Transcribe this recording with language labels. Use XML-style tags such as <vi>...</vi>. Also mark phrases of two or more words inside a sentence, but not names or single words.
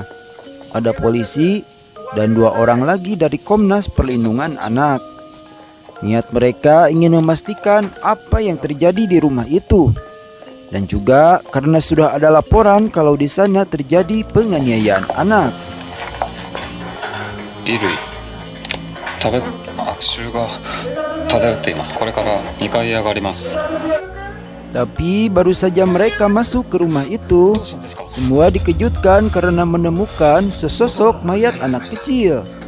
<id>Ada polisi dan 2 orang lagi dari Komnas Perlindungan Anak. Niat mereka ingin memastikan apa yang terjadi di rumah itu. Dan juga karena sudah ada laporan kalau di sana terjadi penganiayaan anak.</id> <ja>衣類悪臭が漂っています。これから2階へ上がります。</ja> <id>Tapi baru saja mereka masuk ke rumah itu, semua dikejutkan karena menemukan sesosok mayat anak kecil.</id>